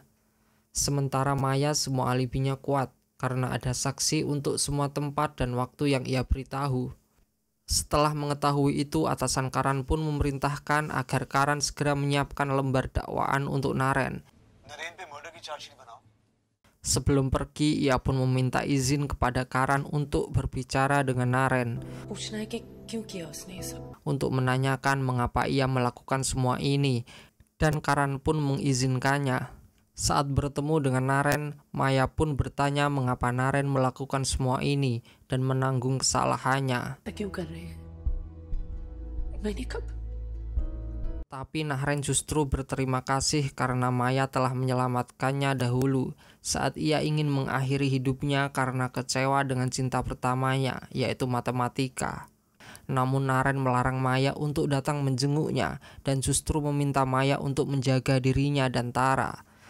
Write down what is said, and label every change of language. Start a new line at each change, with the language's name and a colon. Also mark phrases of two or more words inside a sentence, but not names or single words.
Indonesian: Sementara Maya semua alibinya kuat, karena ada saksi untuk semua tempat dan waktu yang ia beritahu. Setelah mengetahui itu, atasan Karan pun memerintahkan agar Karan segera menyiapkan lembar dakwaan untuk Naren. Sebelum pergi, ia pun meminta izin kepada Karan untuk berbicara dengan Naren,
Hindi: पूछना है कि क्यों किया उसने ये सब।
Indonesian: untuk menanyakan mengapa ia melakukan semua ini, dan Karan pun mengizinkannya. Saat bertemu dengan Naren, Maya pun bertanya mengapa Naren melakukan semua ini dan menanggung kesalahannya.
Hindi: क्यों कर रहे हैं? मैंने कब?
Indonesian: Tapi Naren justru berterima kasih karena Maya telah menyelamatkannya dahulu saat ia ingin mengakhiri hidupnya karena kecewa dengan cinta pertamanya, yaitu matematika. Namun Naren melarang Maya untuk datang menjenguknya dan justru meminta Maya untuk menjaga dirinya dan Tara.